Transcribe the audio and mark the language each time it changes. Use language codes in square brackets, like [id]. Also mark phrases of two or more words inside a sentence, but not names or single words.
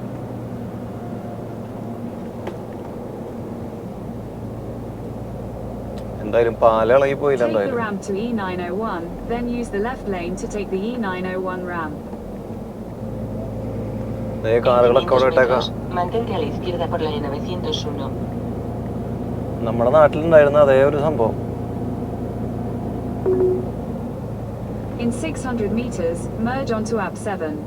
[ml] എന്തായാലും പാലം ഇളകി പോയില്ല. [en] Take the [ml] എന്തായാലും [en] ramp to E901, then use the left lane to take the E901 ramp. [ml] അതേ കാറുകളൊക്കെ അവിടെ [es] 500 [ml] ഇട്ടേക്കാം. [es] metros, mantente a la izquierda por la E901. [ml] നമ്മുടെ നാട്ടിലുണ്ടായിരുന്ന അതേ ഒരു സംഭവം. [en] In 600 meters, merge onto AP7.